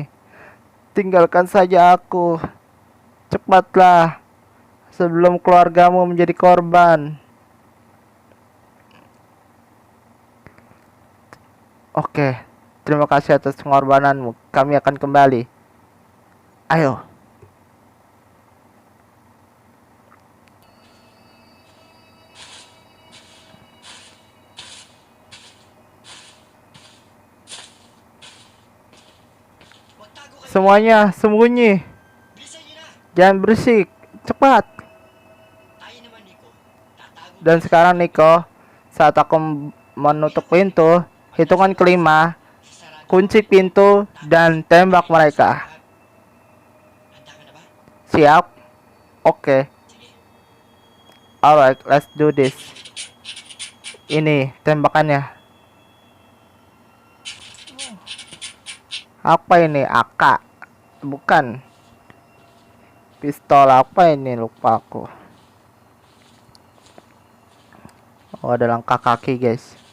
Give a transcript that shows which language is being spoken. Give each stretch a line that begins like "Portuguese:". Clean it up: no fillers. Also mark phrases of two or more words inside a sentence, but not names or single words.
Indonesian: Tinggalkan saja aku. Cepatlah. Sebelum keluargamu menjadi korban. Oke, terima kasih atas pengorbananmu. Kami akan kembali. Ayo.
Filipino: Magtago kayo.
Indonesian: Semuanya sembunyi.
Filipino: Bilisan niyo na.
Indonesian: Jangan berisik. Cepat.
Filipino: Tayo naman, Nico. Tatago.
Indonesian: Dan sekarang Nico, saat aku menutup pintu, hitungan kelima,
Filipino: Sasarado.
Indonesian: kunci pintu dan tembak mereka.
Filipino: Handa ka na ba?
Indonesian: Siap? Oke.
Filipino: Sige.
English: Alright, let's do this.
Indonesian: Ini tembakannya. Apa ini? AK? Bukan. Pistol apa ini? Lupa aku. Oh, ada langkah kaki, guys.